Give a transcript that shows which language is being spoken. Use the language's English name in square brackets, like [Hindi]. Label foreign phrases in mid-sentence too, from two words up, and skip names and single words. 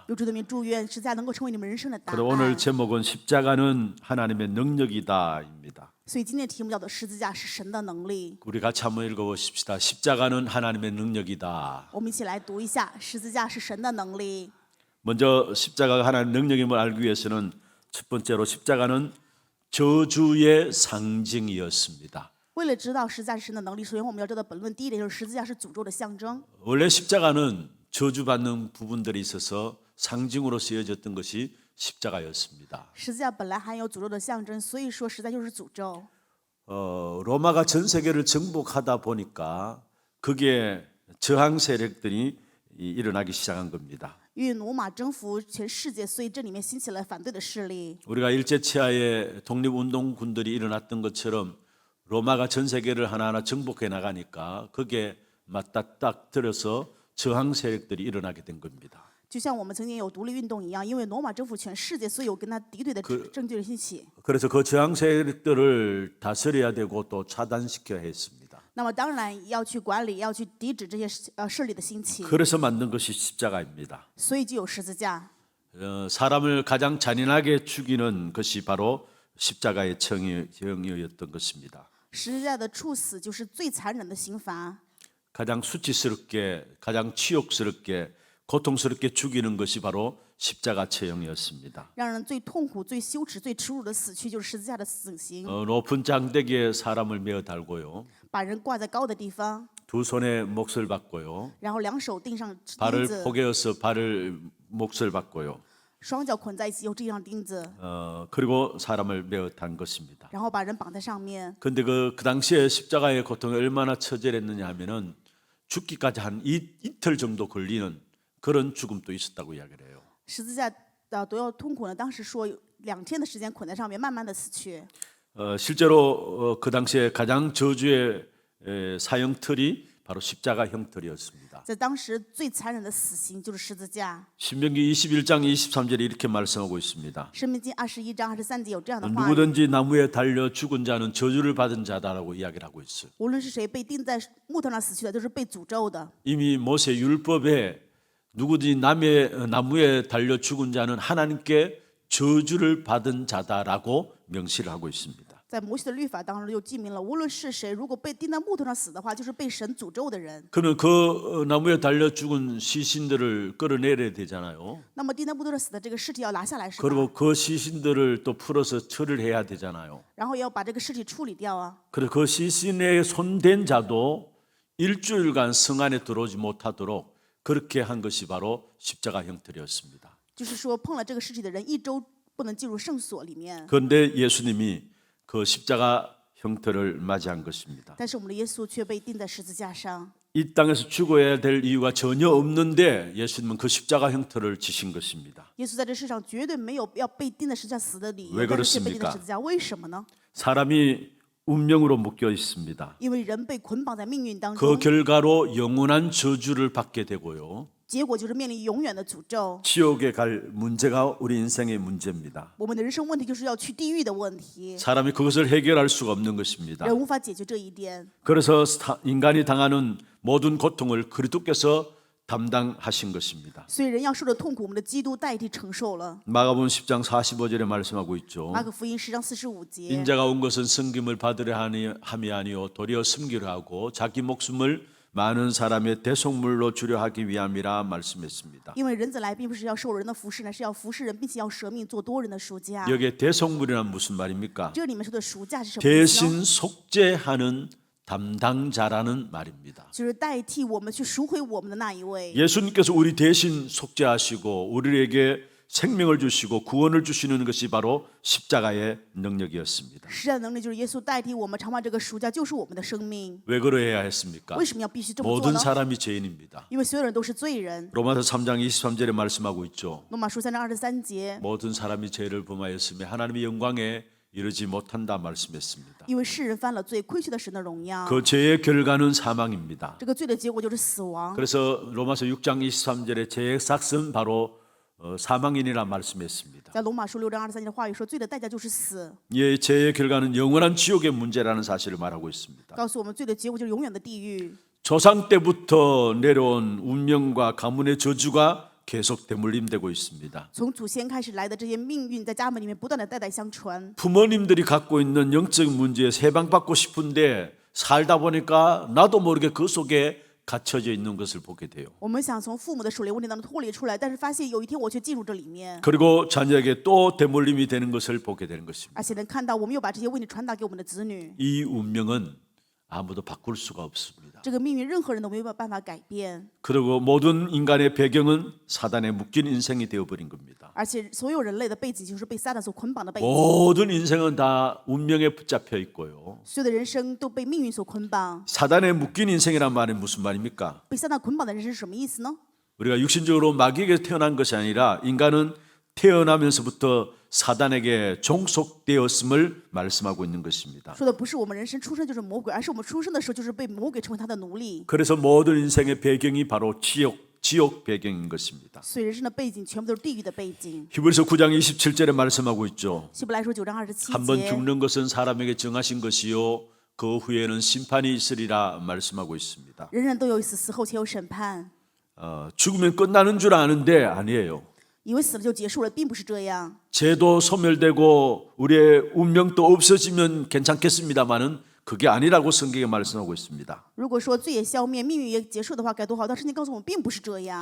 [Chinese] 有主的名祝愿十字架能够成为你们人生的答 [Korean] 그래서 오늘 [Chinese] 案。 [Korean] 제목은 십자가는 하나님의 능력이다입니다. [Chinese] 所以今天的题目叫做十字架是神的能力。 [Korean] 우리 같이 한번 읽어보십시다. 십자가는 하나님의 능력이다. [Chinese] 我们一起来读一下，十字架是神的能力。 [Korean] 먼저 십자가가 하나님의 능력임을 알기 위해서는 첫 번째로 십자가는 저주의 상징이었습니다. [Chinese] 为了知道十字架是神的能力，首先我们要知道本论第一点就是十字架是诅咒的象征。 [Korean] 원래 십자가는 저주받는 부분들이 있어서 상징으로 쓰여졌던 것이 십자가였습니다. [Chinese] 十字架本来含有诅咒的象征，所以说十字架就是诅咒。 [Korean] 로마가 전 세계를 정복하다 보니까 그게 저항 세력들이 일어나기 시작한 겁니다. [Chinese] 因为罗马征服全世界，所以这里面兴起了反对的势力。 [Korean] 우리가 일제치하에 독립운동군들이 일어났던 것처럼 로마가 전 세계를 하나하나 정복해 나가니까 그게 맞닥딱 들어서 저항 세력들이 일어나게 된 겁니다. [Chinese] 就像我们曾经有独立运动一样，因为罗马征服全世界，所以有跟他敌对的政治兴起。 [Korean] 그래서 그 저항 세력들을 다스려야 되고 또 차단시켜야 했습니다. [Chinese] 那么当然要去管理，要去抵制这些势力的兴起， [Korean] 그래서 만든 것이 십자가입니다. [Chinese] 所以就有十字架。 [Korean] 사람을 가장 잔인하게 죽이는 것이 바로 십자가의 정의였던 것입니다. [Chinese] 十字架的处死就是最残忍的刑罚， [Korean] 가장 수치스럽게, 가장 치욕스럽게, 고통스럽게 죽이는 것이 바로 십자가 처형이었습니다. [Chinese] 让人最痛苦、最羞耻、最耻辱的死去就是十字架的死刑， [Korean] 높은 장대기에 사람을 메어 달고요. [Chinese] 把人挂在高的地方， [Korean] 두 손에 몫을 받고요. [Chinese] 然后两手钉上钉 [Korean] 발을 [Chinese] 子， [Korean] 포개어서 발을 몫을 받고요. [Chinese] 双脚捆在一起，用这样钉子， [Korean] 그리고 사람을 메어 단 것입니다. [Chinese] 然后把人绑在上面。 [Korean] 근데 그 당시에 십자가의 고통이 얼마나 처절했느냐 하면은 죽기까지 한 이틀 정도 걸리는 그런 죽음도 있었다고 이야기를 해요. [Chinese] 十字架多要痛苦呢？当时说2天的时间捆在上面，慢慢的死去。 [Korean] 실제로 그 당시에 가장 저주의 사형 틀이 바로 십자가 형틀이었습니다. [Chinese] 在当时最残忍的死刑就是十字架。 [Korean] 신명기 21장 23절에 이렇게 말씀하고 있습니다. [Chinese] 申命记21章23节有这样的话语： [Korean] 누구든지 나무에 달려 죽은 자는 저주를 받은 자다라고 이야기를 하고 있어요. [Chinese] 无论是谁被钉在木头上死去的，都是被诅咒的。 [Korean] 이미 모세 율법에 누구든지 나무에 달려 죽은 자는 하나님께 저주를 받은 자다라고 명시를 하고 있습니다. [Chinese] 在摩西的律法当中就记明了，无论是谁，如果被钉在木头上死的话，就是被神诅咒的人。 [Korean] 그는 그 나무에 달려 죽은 시신들을 끌어내려야 되잖아요. [Chinese] 那么钉在木头上死的这个尸体要拿下来是吧？ [Korean] 그리고 그 시신들을 또 풀어서 처리를 해야 되잖아요. [Chinese] 然后也要把这个尸体处理掉啊。 [Korean] 그래서 그 시신에 손댄 자도 일주일간 성 안에 들어오지 못하도록 그렇게 한 것이 바로 십자가 형틀이었습니다. [Chinese] 就是说碰了这个尸体的人一周不能进入圣所里面。 [Korean] 그런데 예수님이 그 십자가 형틀을 맞이한 것입니다. [Chinese] 但是我们的耶稣却被钉在十字架上。 [Korean] 이 땅에서 죽어야 될 이유가 전혀 없는데 예수님은 그 십자가 형틀을 지신 것입니다. [Chinese] 耶稣在这世上绝对没有要被钉在十字架死的理由， [Korean] 왜 [Chinese] 但是却被钉 [Korean] 그렇습니까 [Chinese] 在十字架，为什么呢？ [Korean] 사람이 운명으로 묶여 있습니다. [Chinese] 因为人被捆绑在命运当 [Korean] 그 [Chinese] 中， [Korean] 결과로 영원한 저주를 받게 되고요. [Chinese] 结果就是面临永远的诅咒。 [Korean] 지옥에 갈 문제가 우리 인생의 문제입니다. [Chinese] 我们的人生问题就是要去地狱的问题， [Korean] 사람이 그것을 해결할 수가 없는 것입니다. [Chinese] 人无法解决这一点。 [Korean] 그래서 인간이 당하는 모든 고통을 그리스도께서 담당하신 것입니다. [Chinese] 所以人要受的痛苦，我们的基督代替承受了。 [Korean] 마가복음 10장 45절에 말씀하고 있죠. [Chinese] 马可福音10章45节， [Korean] 인자가 온 것은 섬김을 받으려 함이 아니요 도리어 섬기려 하고 자기 목숨을 많은 사람의 대속물로 주려 하기 위함이라 말씀했습니다. [Chinese] 因为人子来并不是要受人的服侍，乃是要服侍人，并且要舍命做多人的赎价。 [Korean] 여기에 대속물이란 무슨 말입니까? [Chinese] 这里面说的赎价是什么意思呢？ [Korean] 대신 속죄하는 담당자라는 말입니다. [Chinese] 就是代替我们去赎回我们的那一位。 [Korean] 예수님께서 우리 대신 속죄하시고 우리에게 생명을 주시고 구원을 주시는 것이 바로 십자가의 능력이었습니다. [Chinese] 实战能力就是耶稣代替我们偿还这个赎价，就是我们的生命。 [Korean] 왜 그러해야 했습니까? [Chinese] 为什么要必须这么做 [Korean] 모든 [Chinese] 呢？ [Korean] 사람이 죄인입니다. [Chinese] 因为所有人都是罪人。 [Korean] 로마서 3장 23절에 말씀하고 있죠. [Chinese] 罗马书3章23节， [Korean] 모든 사람이 죄를 범하였으며 하나님의 영광에 이르지 못한다 말씀했습니다. [Chinese] 因为世人犯了罪，亏缺了神的荣耀。 [Korean] 그 죄의 결과는 사망입니다. [Chinese] 这个罪的结果就是死亡。 [Korean] 그래서 로마서 6장 23절에 죄의 삭은 바로 사망이니라 말씀했습니다. [Chinese] 在罗马书6章23节的话语说，罪的代价就是死， [Korean] 이 죄의 결과는 영원한 지옥의 문제라는 사실을 말하고 있습니다. [Chinese] 告诉我们罪的结果就是永远的地狱。 [Korean] 조상 때부터 내려온 운명과 가문의 저주가 계속 대물림되고 있습니다. [Chinese] 从祖先开始来的这些命运，在家门里面不断的代代相传。 [Korean] 부모님들이 갖고 있는 영적 문제에 해방받고 싶은데 살다 보니까 나도 모르게 그 속에 갇혀져 있는 것을 보게 돼요. [Chinese] 我们想从父母的属灵问题当中脱离出来，但是发现有一天我却进入这里面， [Korean] 그리고 자녀에게 또 대물림이 되는 것을 보게 되는 것입니다. [Chinese] 而且能看到我们又把这些问题传达给我们的子女。 [Korean] 이 운명은 아무도 바꿀 수가 없습니다. [Chinese] 这个命运任何人都没有办法改变， [Korean] 그리고 모든 인간의 배경은 사단에 묶인 인생이 되어버린 겁니다. [Chinese] 而且所有人类的背景就是被撒旦所捆绑的背景， [Korean] 모든 인생은 다 운명에 붙잡혀 있고요. [Chinese] 所有的人生都被命运所捆绑。 [Korean] 사단에 묶인 인생이란 말은 무슨 말입니까? [Chinese] 被撒旦捆绑的人生是什么意思呢？ [Korean] 우리가 육신적으로 마귀에게 태어난 것이 아니라 인간은 태어나면서부터 사단에게 종속되었음을 말씀하고 있는 것입니다. [Chinese] 说的不是我们人生出生就是魔鬼，而是我们出生的时候就是被魔鬼成为他的奴隶。 [Korean] 그래서 모든 인생의 배경이 바로 지옥 배경인 것입니다. [Chinese] 所以人生的背景全部都是地狱的背景。 [Korean] 히브리서 9장 27절에 말씀하고 있죠. [Chinese] 希伯来书9章27 [Korean] 한 번 [Chinese] 节， [Korean] 죽는 것은 사람에게 정하신 것이요 그 후에는 심판이 있으리라 말씀하고 있습니다. [Chinese] 人人都有死，死后且有审判。 [Korean] 죽으면 끝나는 줄 아는데 아니에요. [Chinese] 以为死了就结束了，并不是这样。 [Korean] 죄도 소멸되고 우리의 운명도 없어지면 괜찮겠습니다마는 그게 아니라고 성경에 말씀하고 있습니다. [Chinese] 如果说罪也消灭，命运也结束的话，该多好！但圣经告诉我们，并不是这样。